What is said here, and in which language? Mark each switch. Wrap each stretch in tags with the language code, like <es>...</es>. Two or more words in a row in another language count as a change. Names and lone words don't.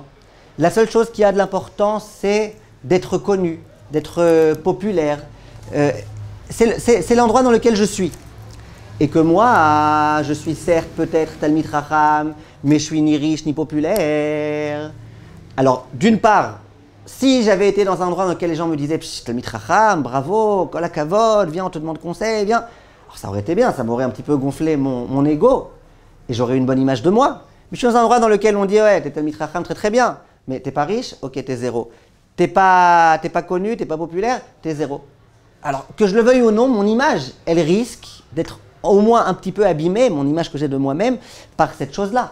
<fr>La seule chose qui a de l'importance, c'est d'être connu, d'être populaire. C'est l'endroit dans lequel je suis. Et que moi, je suis certes peut-être</fr> <he>תלמיד חכם,</he> <fr>mais je suis ni riche ni populaire. Alors, d'une part, si j'avais été dans un endroit dans lequel les gens me disaient «</fr> <he>תלמיד חכם,</he> <fr>bravo,</fr> <he>כל הכבוד,</he> <fr>viens, on te demande conseil, viens », alors ça aurait été bien, ça m'aurait un petit peu gonflé mon ego, et j'aurais une bonne image de moi. Mais je suis dans un endroit dans lequel on dit « Ouais, t'es</fr> <he>תלמיד חכם,</he> <fr>très bien, mais t'es pas riche, ok, t'es zéro. T'es pas connu, t'es pas populaire, t'es zéro. » Alors, que je le veuille ou non, mon image, elle risque d'être au moins un petit peu abîmée, mon image que j'ai de moi-même, par cette chose-là.</fr>